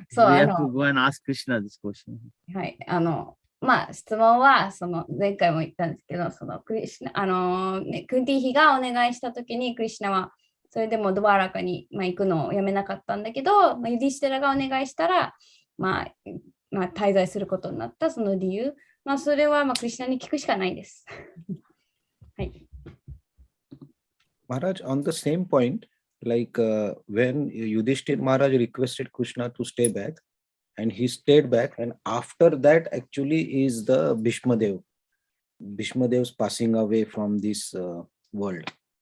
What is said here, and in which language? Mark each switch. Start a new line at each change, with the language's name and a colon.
English: We have to go and ask Krishna this question.
Japanese: はい。質問は前回も言ったんですけど、クリシュナクンティヒがお願いしたときにクリシュナはそれでもドバーラカに行くのをやめなかったんだけど、ユディシテラがお願いしたら滞在することになったその理由、それはクリシュナに聞くしかないです。はい。
English: Maharaj, on the same point, like when Yudhishthira Maharaj requested Krishna to stay back, and he stayed back, and after that actually is the Bhishma Dev's passing away from this world.